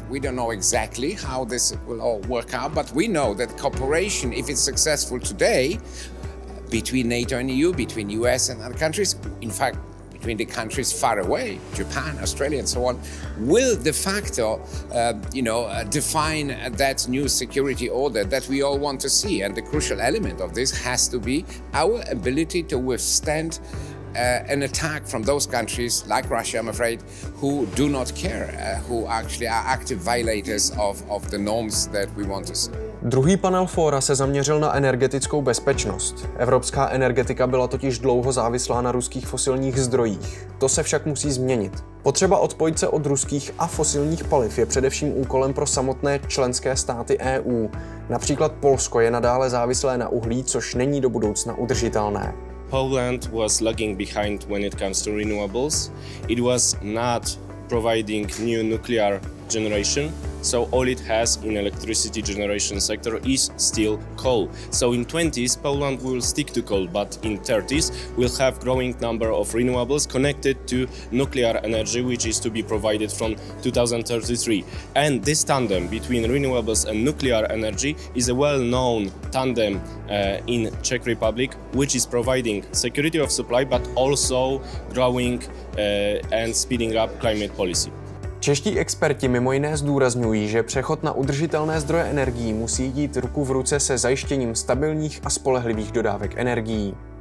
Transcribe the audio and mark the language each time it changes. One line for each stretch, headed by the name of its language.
English: We don't know exactly how this will all work out, but we know that cooperation, if it's successful today, between NATO and EU, between US and other countries, in fact, between the countries far away, Japan, Australia, and so on, will de facto, define that new security order that we all want to see. And the crucial element of this has to be our ability to withstand an attack from those countries like Russia, I'm afraid, who do not care, who actually are active violators of the norms that we want to see.
Czech: Druhý panel fóra se zaměřil na energetickou bezpečnost. Evropská energetika byla totiž dlouho závislá na ruských fosilních zdrojích. To se však musí změnit. Potřeba odpojit se od ruských a fosilních paliv je především úkolem pro samotné členské státy EU. Například Polsko je nadále závislé na uhlí, což není do budoucna udržitelné.
English: Poland was lagging behind when it comes to renewables. It was not providing new nuclear generation, so all it has in electricity generation sector is still coal. So in 20s Poland will stick to coal, but in 30s we'll have growing number of renewables connected to nuclear energy, which is to be provided from 2033. And this tandem between renewables and nuclear energy is a well-known tandem in Czech Republic, which is providing security of supply but also growing and speeding up climate policy.
Czech: Čeští experti mimo jiné zdůrazňují, že přechod na udržitelné zdroje energií musí jít ruku v ruce se zajištěním stabilních a spolehlivých dodávek energií.